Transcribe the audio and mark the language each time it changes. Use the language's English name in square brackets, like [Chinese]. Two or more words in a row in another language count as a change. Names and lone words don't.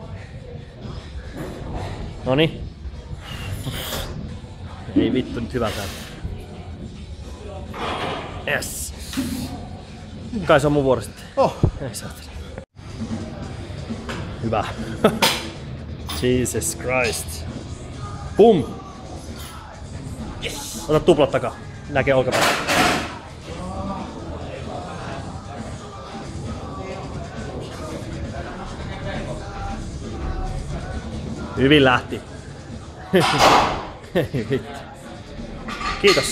[Finnish] Noniin. Ei vittu nyt hyvältä. [English] Yes. [Finnish] Kai se on mun vuoro sitten. Oh. Ei saatana. Hyvä. [English] Jesus Christ. Pum! Yes. [Finnish] Ota tuplat takaa. Näkee olkapäätä. Hyvin lähti. Kiitos.